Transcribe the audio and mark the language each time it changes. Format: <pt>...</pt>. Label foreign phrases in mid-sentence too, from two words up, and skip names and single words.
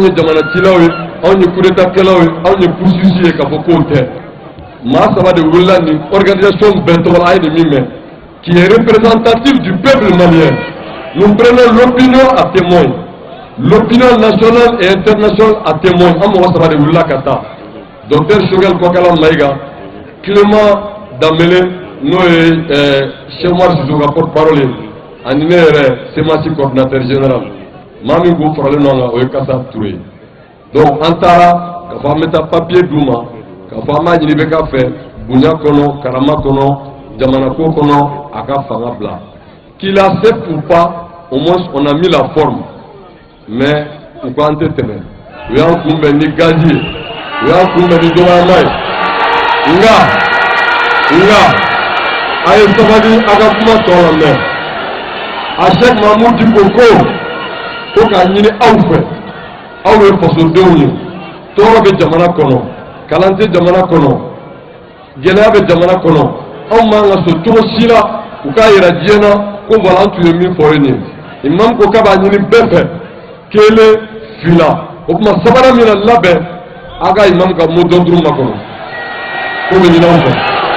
<bm>ye jamanatilaw ye anw ye kudetakɛlaw ye anw ye pusisi ye ka fɔ k'o tɛ maa saba de wulila nin organisation bɛɛ tɔgɔ la a ye nin min mɛn</bm> <fr>qui est représentatif du peuple malien. Nous prenons l'opinion à témoin, l'opinion nationale et internationale à témoin.</fr> <bm>An mɔgɔ saba de wulila ka taa docteur Choguel Kokala Maïga, Clément Dambélé n'o ye Cheikh Oumar Sissoko ka porte-parole ye ani ne yɛrɛ semasi coordinateur général maa min kun faralen ɲɔgɔn kan o ye Kasa Touré ye. Donc an taara ka fɔ an bɛ taa papier d'u ma ka fɔ an b'a ɲini bɛ ka fɛ bonya kɔnɔ karama kɔnɔ jamanako kɔnɔ a ka fanga bila.</bm> <fr>Qu'il accepte ou pas, au moins on a mis la forme,</fr> <bm>mais u ko an tɛ tɛmɛ u y'an kunbɛn ni gazi ye u y'an kunbɛn ni dɔgɔyama ye nka a ye sabali a ka kuma tɔ la mɛn. A Cheikh Mahmoud Diko ko k'a ɲini aw fɛ aw ye fasodenw ye tɔɔrɔ bɛ jamana kɔnɔ kalan tɛ jamana kɔnɔ gɛlɛya bɛ jamana kɔnɔ anw m'an ka so cogo si la u k'a yira diɲɛ na ko voilà an tun ye min fɔ nin ye imam ko k'a b'a ɲini bɛɛ fɛ kelen fila o tuma sabanan min na labɛn a ka imam ka</bm> <fr>mot d'ordre</fr> <bm>ma kɔnɔ ko bɛ ɲini anw fɛ.</bm>